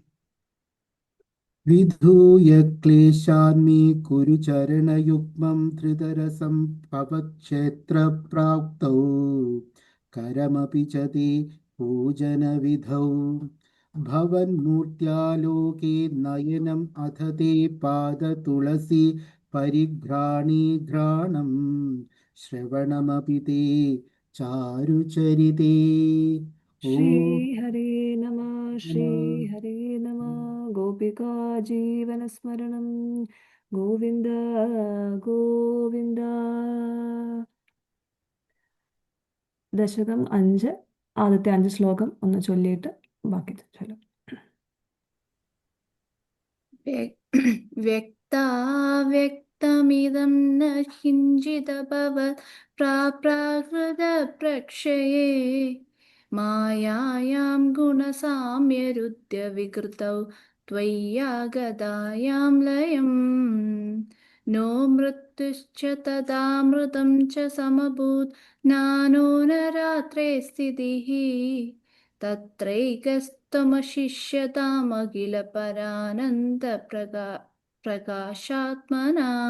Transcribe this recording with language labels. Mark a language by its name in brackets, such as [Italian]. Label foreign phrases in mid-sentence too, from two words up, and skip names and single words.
[Sanskrit] विधूय क्लेशान्मे कुरु चरणयुग्मं त्रिदरसं भवक्षेत्रप्राप्तौ करमपि च ते पूजनविधौ भवन्मूर्त्यालोके नयनम् अथ ते पादतुलसी परिघ्राणी घ्राणं श्रवणमपि ते चारुचरिते। श्री हरे नमः, श्री हरे नमः. गोपिका जीवनस्मरणं गोविन्द गोविन्द. [Malayalam] ദശകം 5 ആദ്യത്തെ 5 ശ്ലോകം ഒന്ന് ചൊല്ലിയിട്ട് ബാക്കി ചൊല്ലും. [Sanskrit] व्यक्ताव्यक्तसंज्ञके तमिदं न किञ्चिदभवत् प्राप्राकृतप्रक्षये मायायां गुणसाम्यरुद्यविकृतौ त्वय्यागतायां लयम् नो मृत्युश्च तदामृतं च समभूत् नानो न रात्रे स्थितिः तत्रैकस्तमशिष्यतामखिलपरानन्दप्रकाशात्मना